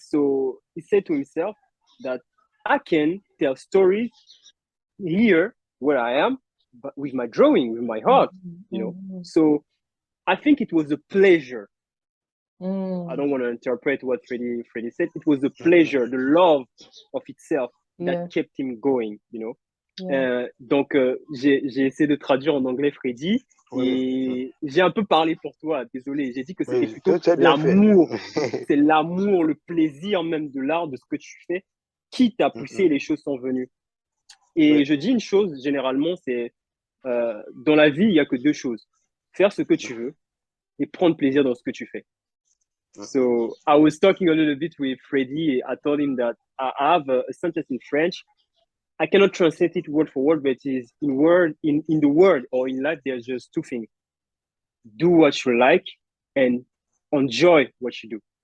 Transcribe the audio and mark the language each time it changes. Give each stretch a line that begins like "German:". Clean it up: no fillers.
English: So he said to himself that I can tell stories here where I am, but with my drawing, with my heart, you know. So I think it was a pleasure. I don't want to interpret what Freddy said. It was the pleasure, the love of itself that kept him going, you know.
French: Donc, j'ai essayé de traduire en anglais Freddy, et j'ai un peu parlé pour toi, désolé. J'ai dit que c'était plutôt l'amour, c'est l'amour, le plaisir même de l'art, de ce que tu fais, qui t'a poussé et les choses sont venues. Et je dis une chose, généralement, c'est dans la vie, il n'y a que deux choses. Faire ce que tu veux et prendre plaisir dans ce que tu fais.
English: So I was talking a little bit with Freddy. I told him that I have a sentence in French. I cannot translate it word for word, but it is in the word or in life, there's just two things. Do what you like and enjoy what you do.